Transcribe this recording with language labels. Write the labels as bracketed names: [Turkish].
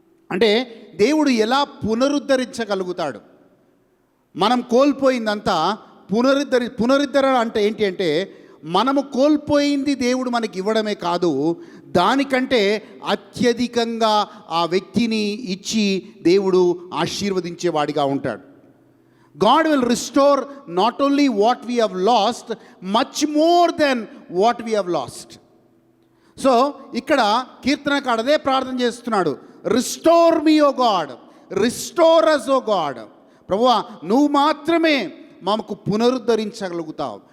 [Telugu] అంటే దేవుడు ఎలా పునరుద్ధరించగలుగుతాడు. మనం కోల్పోయిందంతా పునరుద్ధరణ అంటే ఏంటి అంటే, మనము కోల్పోయింది దేవుడు మనకి ఇవ్వడమే కాదు, దానికంటే అత్యధికంగా ఆ వ్యక్తిని ఇచ్చి దేవుడు ఆశీర్వదించేవాడిగా ఉంటాడు. [English] God will restore not only what we have lost, much more than what we have lost. [Telugu] So ఇక్కడ కీర్తనకారుడు అదే ప్రార్థన చేస్తున్నాడు. [English] Restore me O God, restore us O God. [Telugu] ప్రభువా, నువ్వు మాత్రమే మాకు పునరుద్ధరించగలుగుతావు.